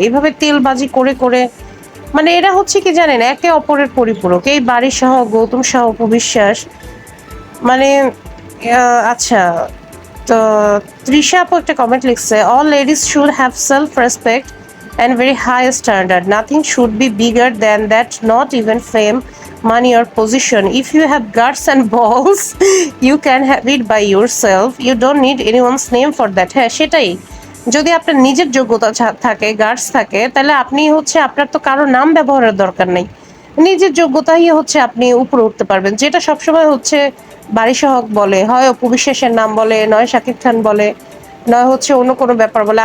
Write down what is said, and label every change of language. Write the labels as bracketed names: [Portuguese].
[Bangla] এইভাবে তেলবাজি করে করে মানে এরা হচ্ছে কি জানেন, একে অপরের পরিপূরক। এই বাড়ি সহ গৌতম সহ অপু বিশ্বাস মানে আচ্ছা, তো তৃষা আপু একটা কমেন্ট লিখছে, [English] All ladies should have self respect and very high standard. Nothing should be bigger than that, not even fame, money or position. If you have guts and balls, you can have it by yourself. You don't need anyone's name for that. [Bangla] হ্যাঁ, সেটাই। যদি আপনার নিজের যোগ্যতা থাকে, guards থাকে, তাহলে আপনি হচ্ছে আপনার তো কারো নাম ব্যবহারের দরকার নেই। নিজের যোগ্যতাই হচ্ছে আপনি উপরে উঠতে পারবেন, যেটা সবসময় হচ্ছে বাড়ি সহক বলে, হয় অপু বিশ্বাসের নাম বলে, নয় শাকিব খান বলে, নয় হচ্ছে অন্য কোনো ব্যাপার বলে।